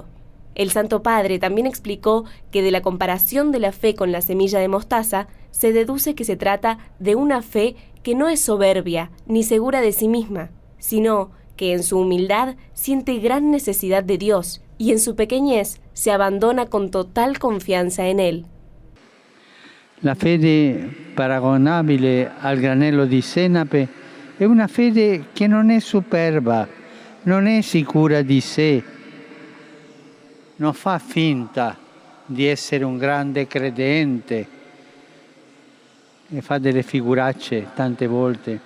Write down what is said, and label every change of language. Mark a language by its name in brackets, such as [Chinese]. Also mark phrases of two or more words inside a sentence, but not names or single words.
[Spanish] El Santo Padre también explicó que de la comparación de la fe con la semilla de mostaza, se deduce que se trata de una fe que no es soberbia ni segura de sí misma, sino que en su humildad siente gran necesidad de Dios y en su pequeñez se abandona con total confianza en Él. [Italian] La fede paragonabile al granello di senape è una fede che non è superba, non è sicura di sé, non fa finta di essere un grande credente e fa delle figuracce tante volte.